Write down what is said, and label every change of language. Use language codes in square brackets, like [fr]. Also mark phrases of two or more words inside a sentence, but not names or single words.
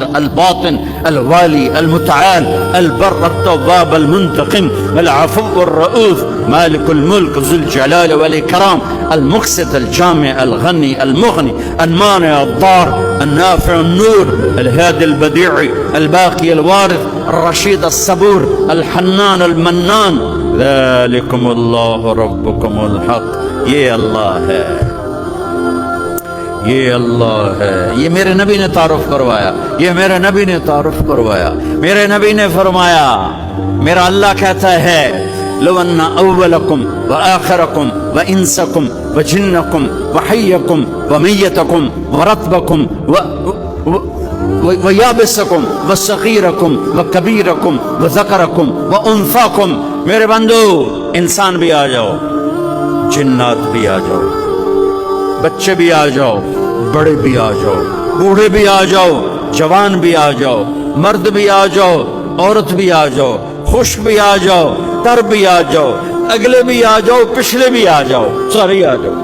[ar] الباطن الوالي المتعال البر التواب المنتقم العفو الرؤوف مالك الملك ذو الجلال والإكرام المقسط الجامع الغني المغني المانع الضار النافع النور الهادي البديع الباقي الوارث الرشيد الصبور الحنان المنان ذلكم اللہ ربکم الحق. [ur] یہ اللہ ہے، یہ اللہ ہے. یہ میرے نبی نے تعارف کروایا، یہ میرے نبی نے تعارف کروایا. میرے نبی نے فرمایا، میرا اللہ کہتا ہے [ar] لو ان اولکم وآخرکم وانسکم وجنکم وحیکم ومیتکم ورطبکم ویابسکم وصغیرکم وکبیرکم وذکرکم وانثاکم. [ur] میرے بندو، انسان بھی آ جاؤ، جنات بھی آ جاؤ، بچے بھی آ جاؤ، بڑے بھی آ جاؤ، بوڑھے بھی آ جاؤ، جوان بھی آ جاؤ، مرد بھی آ جاؤ، عورت بھی آ جاؤ، خوش بھی آ جاؤ، تر بھی آ جاؤ، اگلے بھی آ جاؤ، پچھلے بھی آ جاؤ، سارے آ جاؤ.